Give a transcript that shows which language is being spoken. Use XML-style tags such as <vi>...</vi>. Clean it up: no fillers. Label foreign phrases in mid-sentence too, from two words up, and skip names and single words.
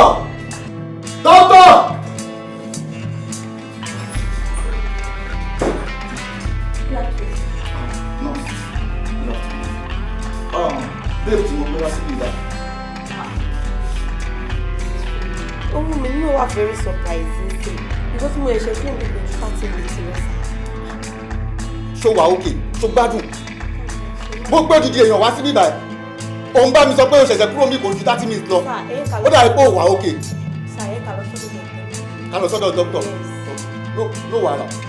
<en>Doctor! No. Babe,</en> <yo>tí mo gbé wá síbí ìdá. Ohun mi náà wà</yo> <en>very surprising because</en> <yo>mo ẹ̀ṣẹ̀ fún mi lójú 30 minutes rẹ̀. Ṣó wà okay? Ṣó gbádùn? Mo gbé dìde èèyàn wá síbí báyìí. Òun bá mi sọ pé o ṣẹ̀ṣẹ̀ kúrò mi kò ju 30 minutes lọ. Ó dàbí pé ó wà okay. Ká lọ sọ́dọ̀ doctor. No wàhálà.</yo>